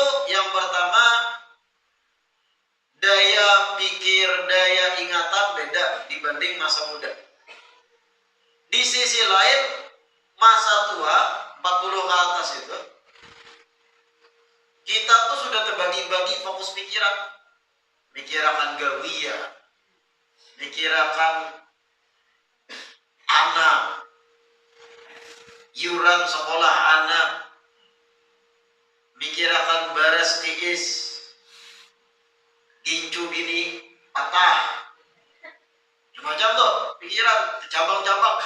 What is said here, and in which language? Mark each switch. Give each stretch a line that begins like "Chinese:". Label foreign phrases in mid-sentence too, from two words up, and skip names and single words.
Indonesian: Yang pertama, daya pikir, daya ingatan beda dibanding masa muda. Di sisi lain, masa tua 40 ke atas itu, kita tuh sudah terbagi-bagi fokus pikiran.
Banjar: Mikirakan gawiyah, mikirakan anak, iuran sekolah anak, mikirakan baras tiis, gincu bini patah, macam tuh pikiran cabang-cabang.